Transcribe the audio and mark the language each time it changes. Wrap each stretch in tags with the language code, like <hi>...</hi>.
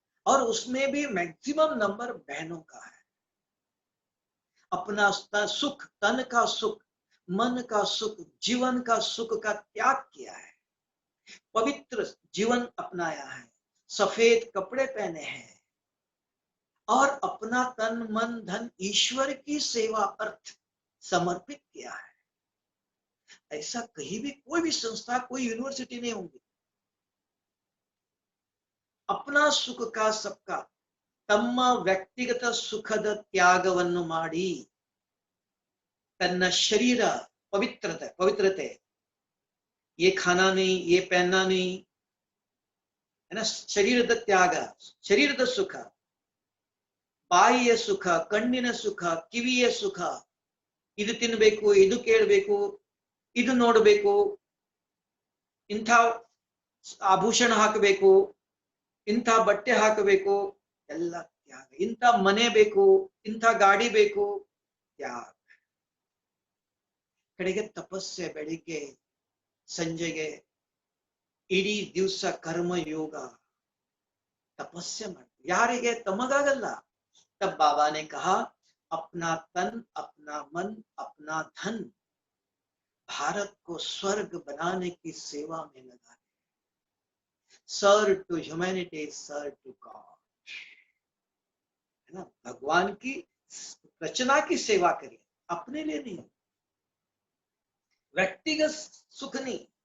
<hi>और उसमें भी मैक्सिमम नंबर बहनों का है। अपना सुख, तन का सुख, मन का सुख, जीवन का सुख का त्याग किया है, पवित्र जीवन अपनाया है, सफेद कपड़े पहने हैं, और अपना तन मन धन ईश्वर की सेवा अर्थ समर्पित किया है। ऐसा कहीं भी कोई भी संस्था, कोई यूनिवर्सिटी नहीं होंगी। अपना सुख का सबका,</hi> <kn>ತಮ್ಮ ವ್ಯಕ್ತಿಗತ ಸುಖದ ತ್ಯಾಗವನ್ನು ಮಾಡಿ ತನ್ನ ಶರೀರ</kn> <hi>पवित्रते ये खाना नहीं, ये पहनना नहीं, है ना,</hi> <kn>ಶರೀರದ ತ್ಯಾಗ, ಶರೀರದ ಸುಖ, ಬಾಯಿಯ ಸುಖ, ಕಣ್ಣಿನ ಸುಖ, ಕಿವಿಯ ಸುಖ, ಇದು ತಿನ್ಬೇಕು, ಇದು ಕೇಳಬೇಕು, ಇದು ನೋಡಬೇಕು, ಇಂಥ ಆಭೂಷಣ ಹಾಕಬೇಕು, ಇಂಥ ಬಟ್ಟೆ ಹಾಕಬೇಕು, ಎಲ್ಲ ತ್ಯಾಗ. ಇಂಥ ಮನೆ ಬೇಕು, ಇಂಥ ಗಾಡಿ ಬೇಕು, ತ್ಯಾಗ. ಕಡೆಗೆ ತಪಸ್ಸೆ, ಬೆಳಿಗ್ಗೆ ಸಂಜೆಗೆ ಇಡೀ ದಿವಸ कर्म ಯೋಗ तपस्या ಮಾಡ್ತೀವಿ. ಯಾರಿಗೆ? ತಮಗಾಗಲ್ಲ.</kn> <hi>तब बाबा ने कहा अपना तन, अपना मन, अपना धन भारत को स्वर्ग बनाने की सेवा में लगा दे.</hi> <en>serve to humanity, serve to God,</en> <hi>है ना, भगवान की रचना की सेवा करिए, अपने लिए नहीं, व्यक्तिगत सुख नहीं.</hi>